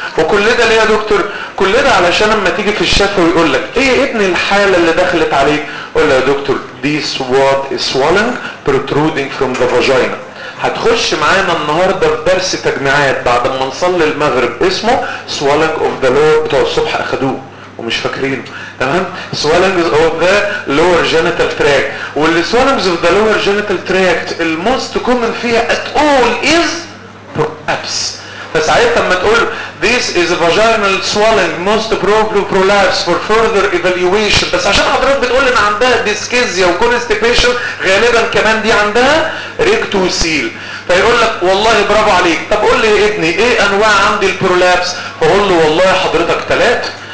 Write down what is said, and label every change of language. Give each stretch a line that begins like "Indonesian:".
Arabic: وكل ده ليه يا دكتور؟ كل ده علشان اما تيجي في الشفه ويقول لك ايه ابن الحاله اللي دخلت عليك؟ قول له يا دكتور this word is swelling protruding from the vagina. هتخش معانا النهارده في درس تجميعات بعد ما نصلي المغرب اسمه swelling of the lower، بتوع الصبح اخدوه ومش فاكرينه، تمام؟ swelling of the lower genital tract.
English: واللي swelling of the lower genital tract الموست common فيها at all is prolapse.
Arabic: فساعتها لما تقول this is a vaginal swelling most probably prolapse for further evaluation، بس عشان حضرتك بتقول ان عندها ديسكيزيا وكونستيبيشن غالبا كمان دي عندها ريكتوسيل، فيقول لك والله برافو عليك. طب قول لي يا ابني ايه انواع عندي البرولابس؟ فقول له والله حضرتك ثلاث.